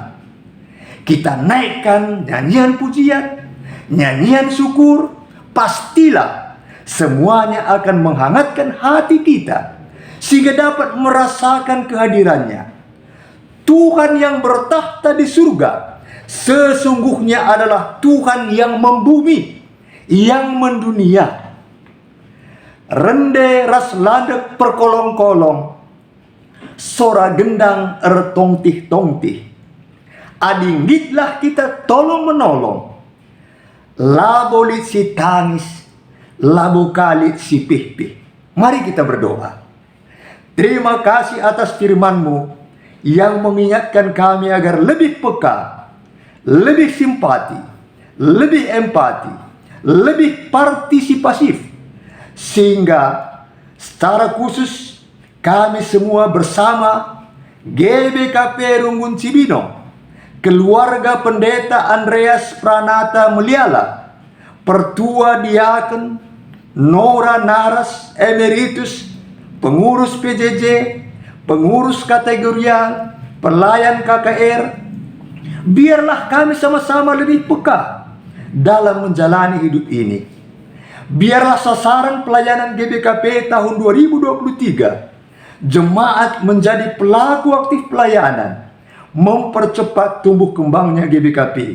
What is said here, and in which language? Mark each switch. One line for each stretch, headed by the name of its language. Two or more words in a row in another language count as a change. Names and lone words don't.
Indonesian: Kita naikkan nyanyian pujian, nyanyian syukur, pastilah Semuanya akan menghangatkan hati kita sehingga dapat merasakan kehadirannya. Tuhan yang bertahta di surga sesungguhnya adalah Tuhan yang membumi, yang mendunia.
Batak Karo: Rende ras ladek perkolong-kolong, sora gendang ertongtih-tongtih. Adinggitlah kita
Indonesian: tolong menolong.
Batak Karo: Labolit si tangis, labu kalit si pih-pih.
Indonesian: Mari kita berdoa. Terima kasih atas firman-Mu yang mengingatkan kami agar lebih peka, lebih simpati, lebih empati, lebih partisipasif. Sehingga secara khusus kami semua bersama GBKP Runggun Cibinong, keluarga Pendeta Andreas Pranata Mulyala, Pertua Diaken Nora Naras Emeritus, pengurus PJJ, pengurus kategorial, pelayan KKR, biarlah kami sama-sama lebih peka dalam menjalani hidup ini. Biarlah sasaran pelayanan GBKP tahun 2023, jemaat menjadi pelaku aktif pelayanan, mempercepat tumbuh kembangnya GBKP.